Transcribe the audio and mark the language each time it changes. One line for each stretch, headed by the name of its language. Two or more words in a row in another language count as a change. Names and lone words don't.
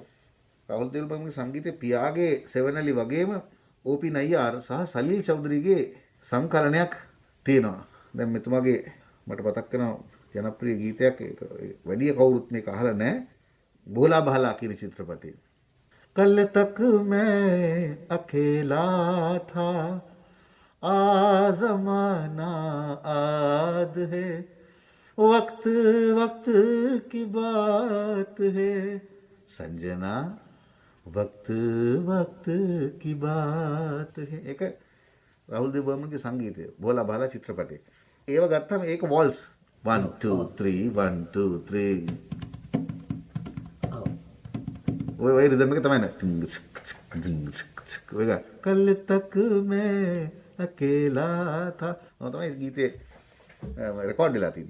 Sinhala: රාහුල් දේව් බර්මන්ගේ සංගීතයේ පියාගේ සෙවනලි වගේම ඕපි නයියාර් සහ සලීල් චෞධරිගේ සංකලනයක් තියෙනවා. දැන් මෙතුමාගේ මට මතක් වෙනවා ජනප්‍රිය ගීතයක් ඒක වැඩි කවුරුත් මේක අහලා නැහැ. බෝලා බහලා කියන චිත්‍රපටයේ.
Hindi: कल तक मैं अकेला था आज़माना आद है वक्त वक्त की बात है संजना वक्त वक्त की बात है.
Sinhala: ඒක රාහුල් දේව් බර්මන්ගේ සංගීතය බෝලා බහලා චිත්‍රපටයේ. ඒව ගත්තාම ඒක වෝල්ස් 1 2 3 1 2 3 ඔය රිද්ම එක තමයි ඔය
Hindi: कल तक मैं अकेला था
Sinhala: තමයි ගීතේ රෙකෝඩ් වෙලා තියෙන්නේ.